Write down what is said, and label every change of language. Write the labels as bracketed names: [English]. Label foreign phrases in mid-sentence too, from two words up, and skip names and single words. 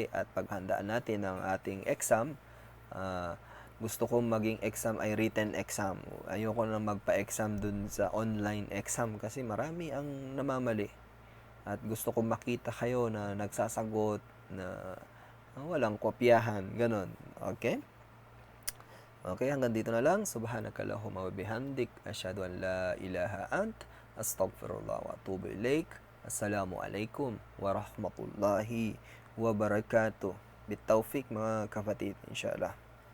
[Filipino] At paghandaan natin ang ating exam, gusto kong maging exam ay [English] written exam. [Filipino] Ayoko na magpa-exam dun sa [English] online exam [Filipino] kasi marami ang namamali. At gusto kong makita kayo na nagsasagot, na walang kopyahan. Ganon. Okay? Okay, hanggang dito na lang. [Arabic] سبحانك اللهم وبحمدك. أشهد أن لا إله أنت. أستغفر الله وأتوب إليك السلام عليكم ورحمة الله وبركاته. [Filipino] Bitawfik mga kapatid, inshallah.